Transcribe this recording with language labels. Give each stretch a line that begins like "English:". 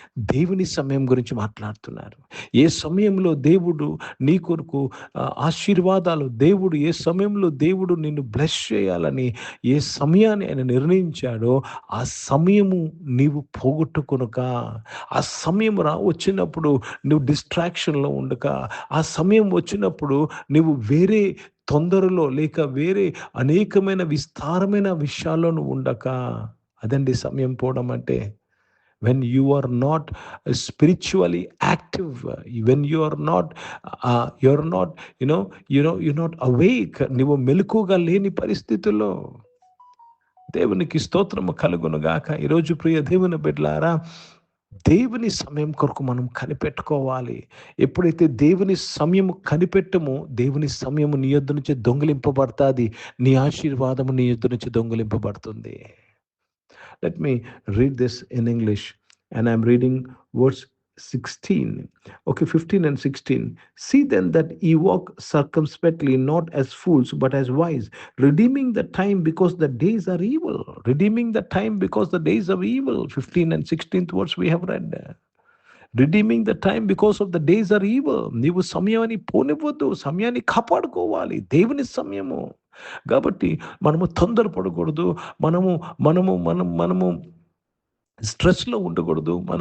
Telugu: దేవుని సమయం గురించి మాట్లాడుతున్నారు. ఏ సమయంలో దేవుడు నీ కొరకు ఆశీర్వాదాలు, దేవుడు ఏ సమయంలో దేవుడు నిన్ను బ్లెస్ చేయాలని ఏ సమయాన్ని ఆయన నిర్ణయించాడో ఆ సమయము నీవు పోగొట్టుకొనక, ఆ సమయం వచ్చినప్పుడు నువ్వు డిస్ట్రాక్షన్లో ఉండక, ఆ సమయం వచ్చినప్పుడు నువ్వు వేరే తొందరలో లేక వేరే అనేకమైన విస్తారమైన విషయాల్లో నువ్వు ఉండక. అదండి సమయం పోవడం అంటే.
English: when you are not spiritually active, when you are not you're not you're not awake,
Telugu: నువ్వు మెలకుగా లేని పరిస్థితుల్లో. దేవునికి స్తోత్రము కలుగును గాక. ఈరోజు ప్రియ దేవుని బిడ్డలారా, దేవుని సమయం కొరకు మనం కనిపెట్టుకోవాలి. ఎప్పుడైతే దేవుని సమయము కనిపెట్టమో, దేవుని సమయము నీ యొద్ద నుంచి దొంగిలింపబడుతుంది. నీ ఆశీర్వాదము నీ యొద్ద నుంచి దొంగిలింపబడుతుంది.
English: Let me read this in English, and I'm reading verse 16. Okay, 15 and 16. See then that ye walk circumspectly, not as fools, but as wise, redeeming the time because the days are evil. Redeeming the time because the days are evil. 15 and 16th words we have read. Redeeming the time because of the days are evil.
Telugu: నీవు సమయాన్ని పోనివ్వద్దు, సమయాన్ని కాపాడుకోవాలి. దేవుని సమయము కాబట్టి మనము తొందరపడకూడదు. మనము మనము మనం మనము స్ట్రెస్లో ఉండకూడదు.